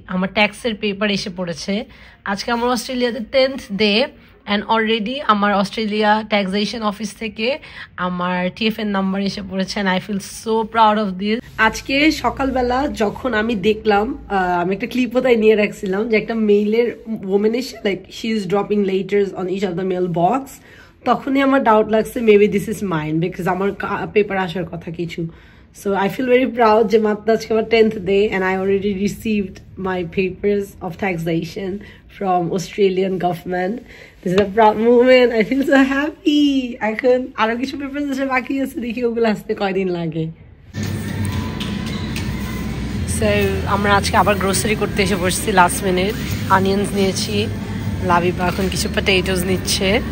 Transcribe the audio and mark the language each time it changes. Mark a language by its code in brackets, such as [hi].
[bn] আমার ট্যাক্সের পেপার এসে পড়েছে আজকে। আমার অস্ট্রেলিয়াতে 10th ডে, অ্যান্ড অলরেডি আমার অস্ট্রেলিয়া ট্যাক্সেশন অফিস থেকে আমার TFN নাম্বার এসে পড়েছে, [en] And I feel so proud of this. [bn] আজকে সকালবেলা যখন আমি দেখলাম, আমি একটা ক্লিপও তাই নিয়ে রাখছিলাম, যে একটা মেইলের ওমেন এসে [en] like she is dropping letters on each of the mail box, [bn] তখনই আমার ডাউট লাগছে [en] maybe this is mine, [bn] because আমার পেপার আসার কথা কিছু। [en] So I feel very proud [bn] যে মাত্র আজকে আমার [en] 10th day and I already received my papers of taxation from Australian government. This is a proud moment. I feel so happy. [bn] এখন আরো কিছু পেপারস আছে বাকি আছে, দেখি ওগুলো আসতে কয়দিন লাগে। সো আমরা আজকে আবার গ্রোসারি করতে এসে পড়ছি লাস্ট মিনিট। অনিয়ন্স নিয়েছি, লাবিবা এখন কিছু পটেটোস নিচ্ছে।